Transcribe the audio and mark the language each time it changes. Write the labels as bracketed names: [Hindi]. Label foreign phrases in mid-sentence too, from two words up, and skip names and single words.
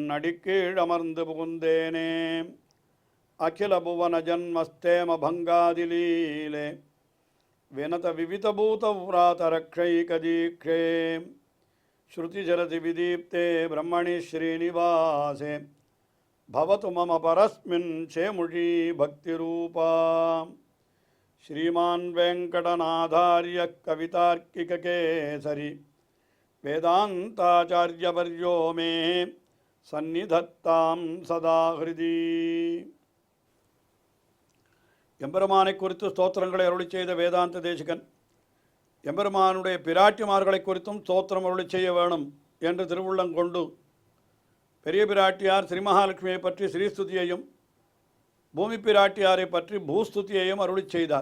[Tamil] அடிக்கீழ் அமர்ந்து புகுந்தேனே [Sanskrit] अखिल भुवन जन्मस्थेम भङ्गादिलीले विनत विविधभूत विरातरक्षैकदीक्षे श्रुतिजरति विदीप्ते ब्रह्मणि श्रीनिवासे भवतु मम परस्मिन् शेमुषी भक्तिरूपा श्रीमान वेंकटनाथार्य कवितार्किककेसरी वेदांताचार्यवर्यो मे सन्निधत्तां सदा हृदि [Tamil] எம்பெருமானை குறித்து ஸ்தோத்திரங்களை அருளி செய்த வேதாந்த தேசிகன் எம்பெருமானுடைய பிராட்டிமார்களை குறித்தும் ஸ்தோத்திரம் அருளி செய்ய வேணும் என்று திருவுள்ளங்கொண்டு பெரிய பிராட்டியார் ஸ்ரீ மகாலட்சுமியை பற்றி ஸ்ரீஸ்துதியையும் பூமி பிராட்டியாரை பற்றி பூஸ்துதியையும் அருளி செய்தார்.